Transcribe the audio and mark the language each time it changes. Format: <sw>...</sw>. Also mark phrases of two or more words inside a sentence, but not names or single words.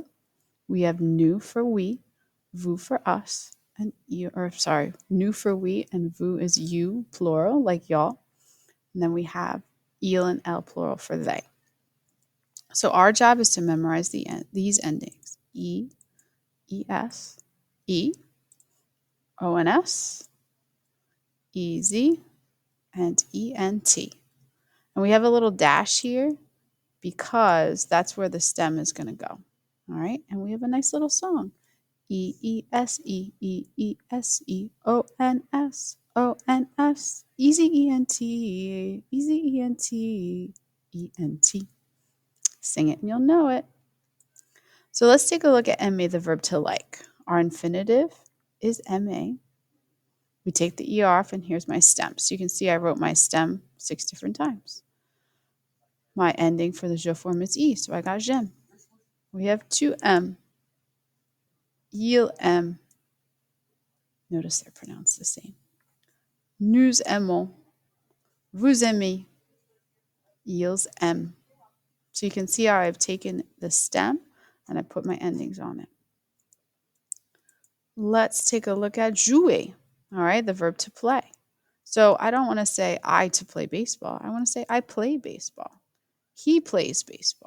<en>We have nous for we, vous for us, and nous for we, and vous is you, plural, like y'all. And then we have il and elle, plural, for they. So our job is to memorize these endings:</en> <fr>e, es, e, ons, ez, and ent.</fr> <en>And we have a little dash here because that's where the stem is going to go. All right, and we have a nice little song. E-E-S-E, E-E-S-E, O-N-S, O-N-S, easy E-N-T, easy E-N-T, E-N-T. Sing it and you'll know it. So let's take a look at aimer, the verb to like. Our infinitive is aimer. We take the E off, and here's my stem. So you can see I wrote my stem 6 different times. My ending for the je form is E, so I got j'aime.</en> <fr>We have tu aimes, il aime.</fr> <en>Notice they're pronounced the same.</en> <fr>Nous aimons, vous aimez, ils aiment.</fr> <en>So you can see how I've taken the stem and I put my endings on it. Let's take a look at jouer, all right, the verb to play. So I don't want to say I to play baseball. I want to say I play baseball. He plays baseball.</en>